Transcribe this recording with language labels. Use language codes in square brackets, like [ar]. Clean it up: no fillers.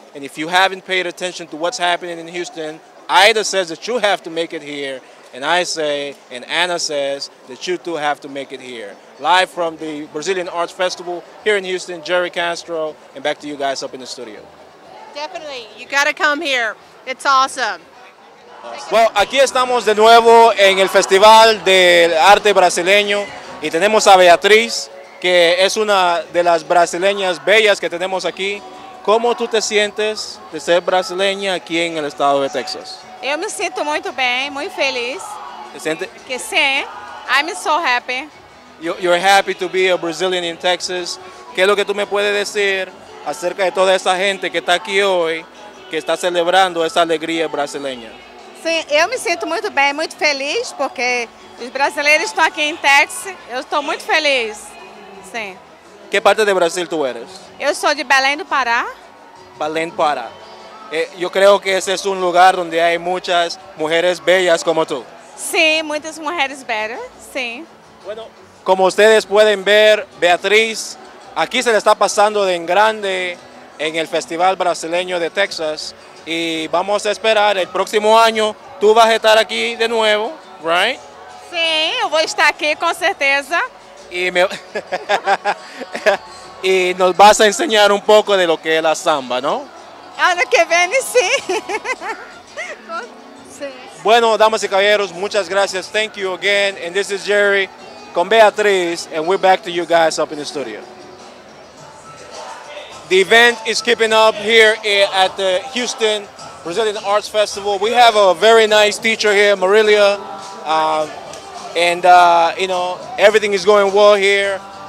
[en] And if you haven't paid attention to what's happening in Houston, Aida says that you have to make it here, and I say, and Anna says, that you too have to make it here. Live from the Brazilian Arts Festival here in Houston, Jerry Castro, and back to you guys up in the studio. Definitely, you gotta come here. It's awesome. [es] Well, aquí estamos de nuevo en el Festival del Arte Brasileño y tenemos a Beatriz, que es una de las brasileñas bellas que tenemos aquí. ¿Cómo tú te sientes de ser brasileña aquí en el estado de Texas? [pt] Eu me sinto muito bem, muito feliz. [es] ¿Te sientes? [pt] Que sim, [en] I'm so happy. You're happy to be a Brazilian in Texas. [es] ¿Qué es lo que tú me puedes decir acerca de toda esa gente que está aquí hoy, que está celebrando [pt] essa alegria brasileira? Sim, eu me sinto muito bem, muito feliz, porque os brasileiros estão aqui em Texas. Eu estou muito feliz. Sim. [es] Que parte de Brasil tu eres? [pt] Eu sou de Belém do Pará. Belém do Pará. [es] Yo creo que ese es un lugar donde hay muchas mujeres bellas como tú. [pt] Sim, muitas mulheres belas, sim. [es] Bueno, como ustedes pueden ver, Beatriz, aquí se le está pasando de en grande en el Festival Brasileño de Texas y vamos a esperar el próximo año, tú vas a estar aquí de nuevo, right? [pt] Sim, eu vou estar aqui com certeza. [es] Y nos vas a enseñar un poco de lo que es la samba, ¿no? [pt] Ano que vem, sim. Sim. [es] Bueno, damas y caballeros, muchas gracias. [en] Thank you again. And this is Jerry con Beatriz, and we're back to you guys up in the studio. The event is keeping up here at the Houston Brazilian Arts Festival. We have a very nice teacher here, Marilia, and you know, everything is going well here.